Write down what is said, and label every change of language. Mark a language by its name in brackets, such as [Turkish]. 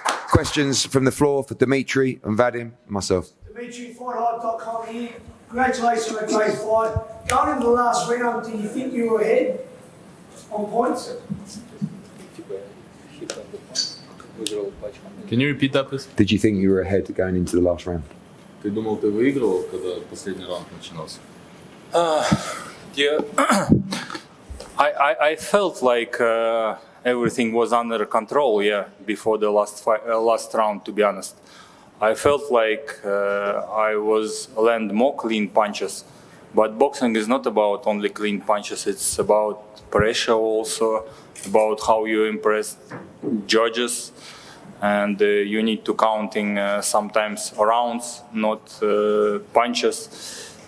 [English] Questions from the floor for Dmitry and Vadim and myself. Dmitry, FightHype.com here. Congratulations on a great fight. Going into the last round, do you think you were ahead on points? Can you repeat that, please? Did you think you were ahead going into the last round? [Russian] Ты думал, ты выиграл, когда последний раунд начинался? [English] Yeah, I felt like everything was under control. Yeah, before the last round, to be honest, I felt like I was land more clean punches. But boxing is not about only clean punches. It's about pressure also, about how you impress judges, and you need to counting sometimes rounds, not punches.